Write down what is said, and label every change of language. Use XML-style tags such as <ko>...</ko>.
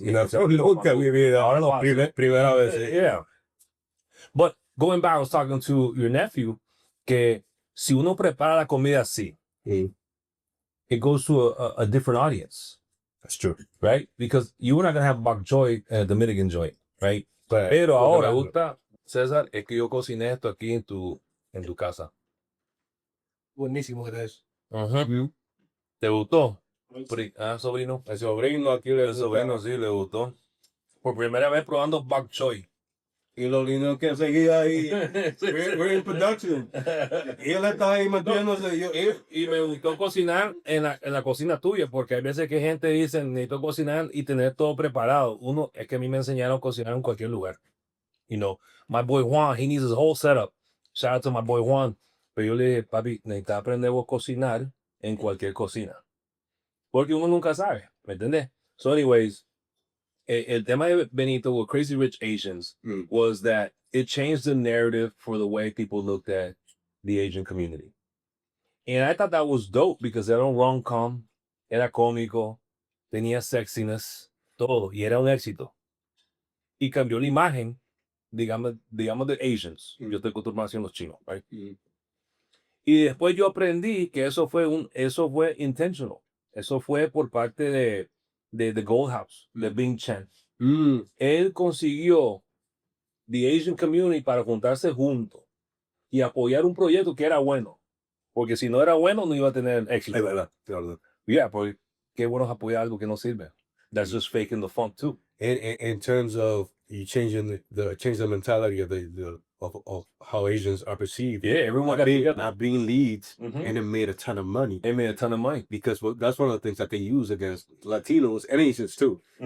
<es>Nunca mi vida. Primera vez.</es> <en>Yeah. But going back, I was talking to your nephew</en> <es>que si uno prepara la comida así,</es> <en>it goes to a different audience. That's true. Right? Because you're not going to have bok choy at a Dominican joint, right? But,</en> <es>Pero ahora, me gusta, César, es que yo cociné esto aquí en tu casa. Buenísimo que es. ¿Te gustó? Sobrino. El sobrino aquí El sobrino sí le gustó. Por primera vez probando bok choy. Y lo lindo que seguía ahí.</es> <en>We're in production.</en> <es>Y él está ahí metiéndose. Y me gustó cocinar en la cocina tuya, porque hay veces que gente dice, necesito cocinar y tener todo preparado. Uno, es que a mí me enseñaron a cocinar en cualquier lugar.</es> <en>You know, my boy Juan, he needs his whole setup. Shout out to my boy Juan.</en> <es>Pero yo le dije, papi, necesitas aprender a cocinar en cualquier cocina. Porque uno nunca sabe, ¿me entiendes?</es> <en>So anyways,</en> <es>el tema de</es> <en>Benito with Crazy Rich Asians was that it changed the narrative for the way people looked at the Asian community. And I thought that was dope because</en> <es>era un rom-com, era cómico, tenía sexiness, todo, y era un éxito. Y cambió la imagen, digamos de Asians. Yo estoy acostumbrado a los chinos, right? Y después yo aprendí que eso fue intentional. Eso fue por parte de The Gold House, de Bing Chen. Él consiguió</es> <en>the Asian community</en> <es>para juntarse juntos y apoyar un proyecto que era bueno. Porque si no era bueno, no iba a tener éxito. Es verdad. Yeah, porque qué bueno es apoyar algo que no sirve.</es> <en>That's just faking the funk too. In terms of you changing the mentality of how Asians are perceived. Yeah, everyone not being leads, and it made a ton of money. They made a ton of money because that's one of the things that they use against Latinos and Asians too.</en>